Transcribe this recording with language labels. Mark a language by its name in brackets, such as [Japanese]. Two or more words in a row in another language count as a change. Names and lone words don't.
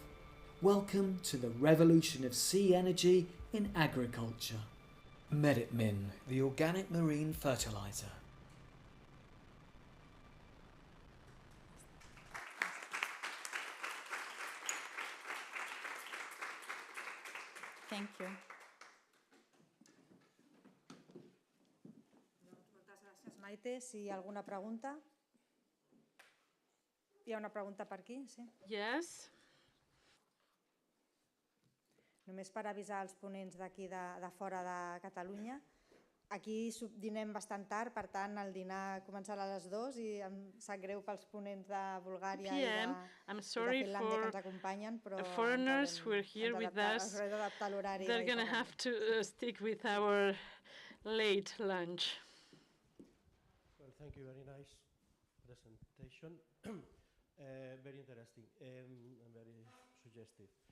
[English] Welcome to the revolution of sea energy in agriculture. Meditmin, the organic marine fertilizer. Thank you. [Catalan] Moltes gràcies, Maite. Si hi ha alguna pregunta? Hi ha una pregunta per aquí? Sí. [English] Yes. [Catalan] Només per avisar els ponents d'aquí de fora de Catalunya. Aquí dinem bastant tard, per tant el dinar començarà a les 2 i em sap greu pels ponents de Bulgària i de Finlàndia que ens acompanyen, però [English] foreigners who are here with us, they're going to have to stick with our late lunch. Well, thank you. Very nice presentation. Very interesting and very suggestive.